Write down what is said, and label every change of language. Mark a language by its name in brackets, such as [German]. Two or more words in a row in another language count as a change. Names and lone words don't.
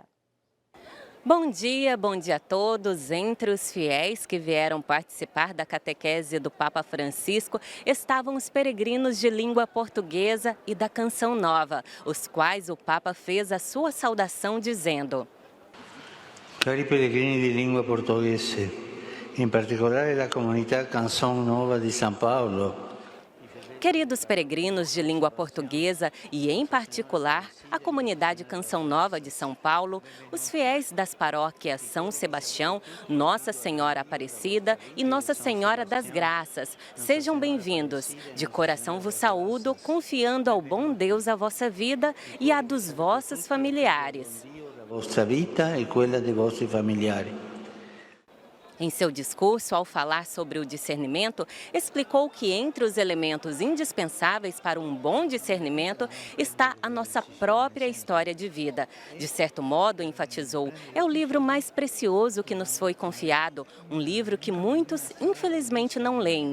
[Portuguese] Bom dia a todos. Entre os fiéis que vieram participar da catequese do Papa Francisco estavam os peregrinos de língua portuguesa e da Canção Nova, os quais o Papa fez a sua saudação dizendo: [Italian] Cari pellegrini di lingua portoghese, in particolare la comunità Canção Nova di São Paulo. [Portuguese] Queridos peregrinos de língua portuguesa e, em particular, a comunidade Canção Nova de São Paulo, os fiéis das paróquias São Sebastião, Nossa Senhora Aparecida e Nossa Senhora das Graças, sejam bem-vindos. De coração vos saúdo, confiando ao bom Deus a vossa vida e a dos vossos familiares. [Italian] Vostra vita e quella dei vostri familiari. [Portuguese] Em seu discurso, ao falar sobre o discernimento, explicou que entre os elementos indispensáveis para um bom discernimento está a nossa própria história de vida. De certo modo, enfatizou, é o livro mais precioso que nos foi confiado, um livro que muitos infelizmente não leem.